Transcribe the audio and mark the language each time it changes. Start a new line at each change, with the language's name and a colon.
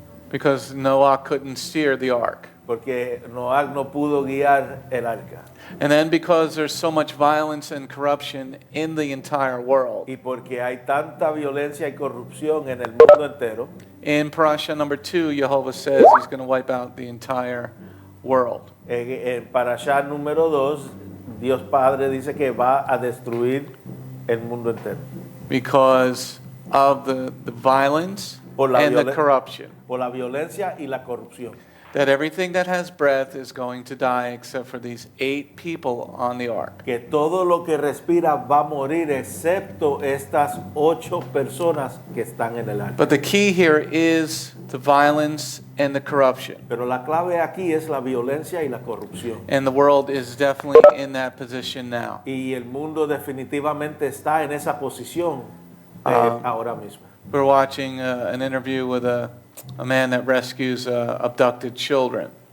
English: Because Noah couldn't steer the ark.
Spanish: porque Noach no pudo guiar el arca.
English: And then because there's so much violence and corruption in the entire world.
Spanish: Y porque hay tanta violencia y corrupción en el mundo entero,
English: In Parasha number 2, Yehovah says he's going to wipe out the entire world.
Spanish: en Parasha número 2, Dios Padre dice que va a destruir el mundo entero.
English: Because of the violence
Spanish: Por la
English: and the
Spanish: violen-
English: corruption.
Spanish: Por la violencia y la corrupción.
English: That everything that has breath is going to die except for these 8 people on the ark.
Spanish: Que todo lo que respira va a morir excepto estas 8 personas que están en el arca.
English: But the key here is the violence and the corruption.
Spanish: Pero la clave aquí es la violencia y la corrupción.
English: And the world is definitely in that position now.
Spanish: Y el mundo definitivamente está en esa posición ahora mismo.
English: We're watching an interview with a man that rescues abducted children.